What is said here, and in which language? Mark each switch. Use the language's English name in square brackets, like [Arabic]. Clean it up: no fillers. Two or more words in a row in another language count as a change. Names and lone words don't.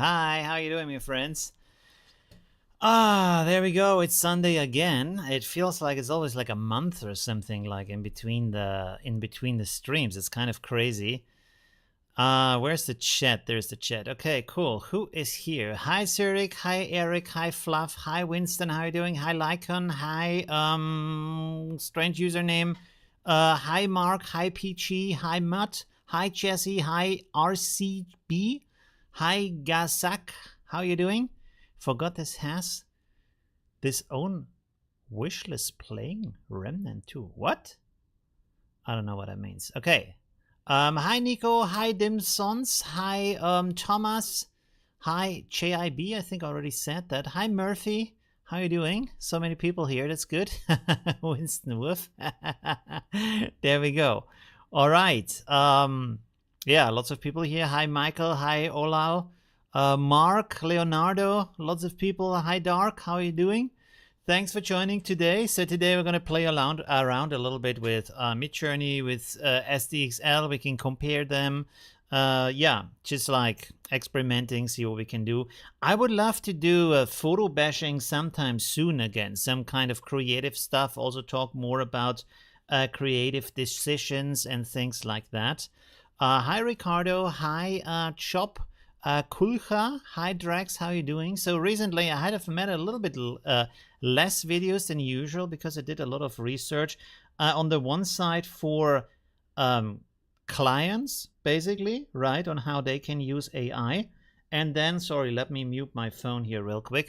[English] Hi, how you doing, my friends? There we go. It's Sunday again. It feels like it's always like a month or something, like in between the streams. It's kind of crazy. Where's the chat? There's the chat. Okay, cool. Who is here? Hi, Zurich. Hi, Eric. Hi, Fluff. Hi, Winston. How are you doing? Hi, Lycon. Hi, strange username. Hi, Mark. Hi, Peachy. Hi, Mutt. Hi, Jesse. Hi, RCB. Hi, Gazak. How are you doing? Forgot this has this own wishlist playing Remnant 2. What? I don't know what that means. Okay. Hi, Nico. Hi, Dimsons. Hi, Thomas. Hi, JIB. I think I already said that. Hi, Murphy. How are you doing? So many people here. That's good. Winston Wolf. There we go. All right. Yeah, lots of people here. Hi, Michael. Hi, Olal. Mark, Leonardo, lots of people. Hi, Dark. How are you doing? Thanks for joining today. So today we're going to play around a little bit with Midjourney, with SDXL. We can compare them. Yeah, just like experimenting, see what we can do. I would love to do a photo bashing sometime soon again, some kind of creative stuff. Also talk more about creative decisions and things like that. Hi, Ricardo. Hi, Chop. Kulcha. Hi, Drax. How are you doing? So recently I had made a little bit less videos than usual because I did a lot of research on the one side for clients, basically, right, on how they can use AI. And then, sorry, let me mute my phone here real quick.